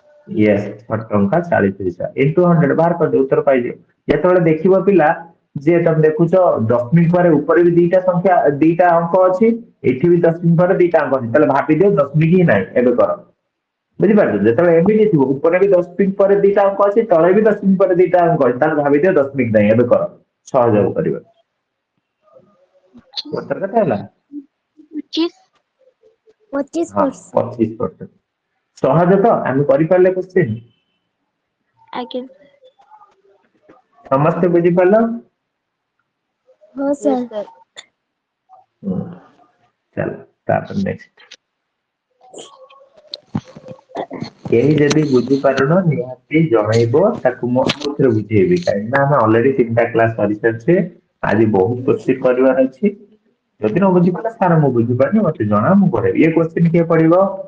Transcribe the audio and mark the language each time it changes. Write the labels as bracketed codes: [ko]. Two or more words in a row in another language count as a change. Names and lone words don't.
[or] ୟେସ୍ 6 ଟଙ୍କା 40 ପଇସା into 100 ବାହାର କରିଦିଅ ଉତ୍ତର ପାଇଯିବ ଯେତେବେଳେ ଦେଖିବ ପିଲା ଯେ ତମେ ଦେଖୁଛ ଦଶମିକ ପରେ ଉପରେ ବି ଦିଟା ଅଙ୍କ ଅଛି ଏଠି ବି ଦଶମିକ ପରେ ଦିଟା ଅଙ୍କ ଅଛି ତାହେଲେ ଭାବିଦିଅ ଦଶମିକ ହିଁ ନାହିଁ ଏବେ କର ବୁଝିପାରୁଛ ଯେତେବେଳେ ଏମିତି ଥିବ ଉପରେ ବି ଦଶମିକ ପରେ ଦିଟା ଅଙ୍କ ଅଛି ତଳେ ବି ଦଶମିକ ପରେ ଦିଟା ଅଙ୍କ ଅଛି ତାହେଲେ ଭାବିଦିଅ ଦଶମିକ ନାହିଁ ଏବେ କର ସହଯୋଗ କରିବା ଉତ୍ତର କେତେ ହେଲା 25। 25%। 25%। ସହଜ ତ ଆମେ କରିପାରିଲେ କୋଶ୍ଚିନ୍ ଆଜ୍ଞା ସମସ୍ତେ ବୁଝିପାରିଲ ହଁ [en] yes sir. [or] सर। ହୁଁ, ଚାଲ ତାପରେ ନେକ୍ସଟ କେହି ଯଦି ବୁଝିପାରୁନ ନିହାତି ଜଣେଇବ ତାକୁ ମୁଁ ଆଉଥରେ ବୁଝେଇବି କାହିଁକି ନା ଆମେ ଅଲରେଡି 3ଟା କ୍ଲାସ କରିସାରିଛେ ଆଜି ବହୁତ କୋଶ୍ଚିନ୍ କରିବାର ଅଛି ଯଦି ନ ବୁଝିପାରିଲା ସାର୍ ମୁଁ ବୁଝିପାରିନି ମତେ ଜଣା ମୁଁ ପଢେଇବି ଇଏ କୋଶ୍ଚିନ୍ କିଏ ପଢିବ